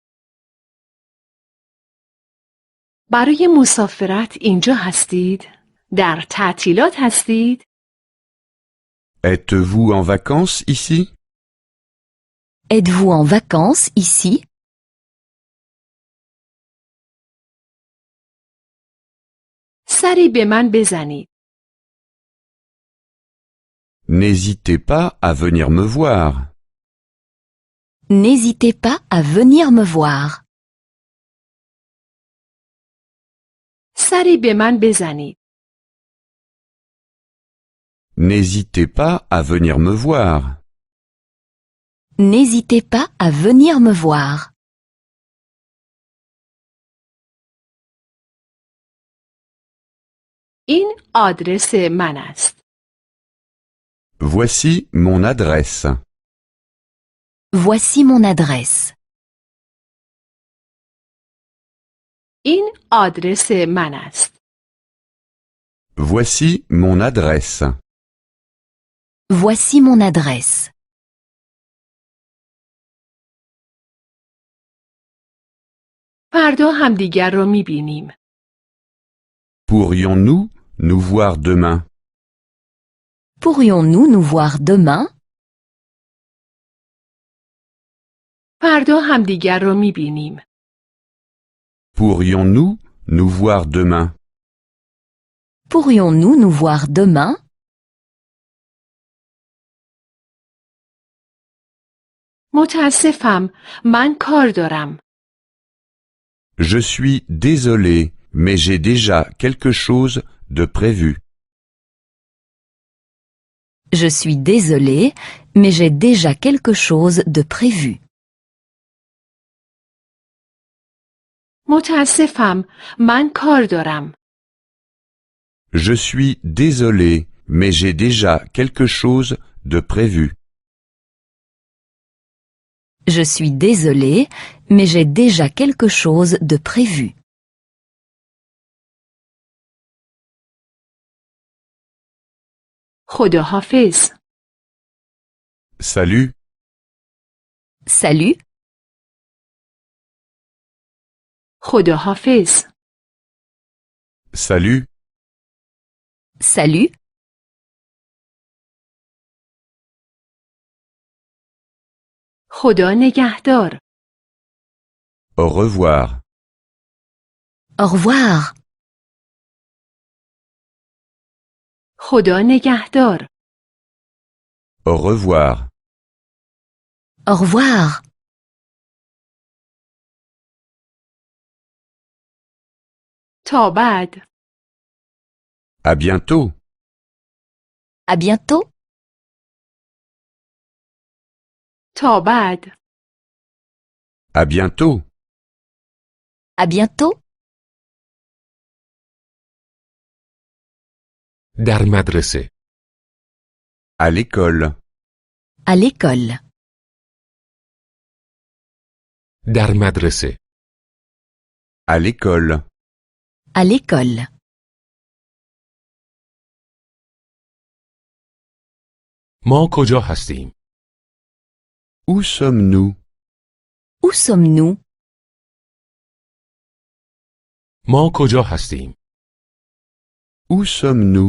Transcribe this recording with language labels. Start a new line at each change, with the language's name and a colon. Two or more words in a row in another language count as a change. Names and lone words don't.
Persian: برای مسافرت اینجا هستید؟ در تعطیلات هستید؟
French: Êtes-vous en vacances ici? Êtes-vous en vacances ici?
Persian: سری به من بزنید.
French: N'hésitez pas à venir me voir. N'hésitez pas à venir me voir.
Persian: سری به من بزنید.
French: N'hésitez pas à venir me voir. N'hésitez pas à venir me voir.
Persian: این آدرس من است.
French: Voici mon adresse. Voici mon adresse.
Persian: این آدرس من است.
French: Voici mon adresse. Voici mon adresse.
Persian: فردا همدیگر را می‌بینیم.
French: Pourrions-nous nous voir demain? Pourrions-nous nous voir demain?
Persian: فردا همدیگر را می‌بینیم.
French: Pourrions-nous nous voir demain? Pourrions-nous nous voir demain?
Persian: متاسفم، من کار دارم.
French: Je suis désolé, mais j'ai déjà quelque chose de prévu. Je suis désolé, mais j'ai déjà quelque chose de prévu.
Persian: متاسفم، من کار دارم.
French: Je suis désolé, mais j'ai déjà quelque chose de prévu. Je suis désolé, mais j'ai déjà quelque chose de prévu.
Persian: خداحافظ.
French: Salut, Salut,
Persian: خداحافظ.
French: salut, salut,
Persian: خدا نگهدار.
French: au revoir, au revoir,
Persian: خدا نگهدار.
French: Au revoir. Au revoir.
Persian: تا بعد.
French: À bientôt. À bientôt.
Persian: تا بعد.
French: À bientôt. À bientôt.
Persian: در مدرسه.
French: À l'école. À l'école.
Persian: در مدرسه.
French: À l'école. À l'école.
Persian: ما کجا هستیم؟
French: Où sommes-nous? Où sommes-nous?
Persian: ما کجا هستیم؟
French: Où sommes-nous?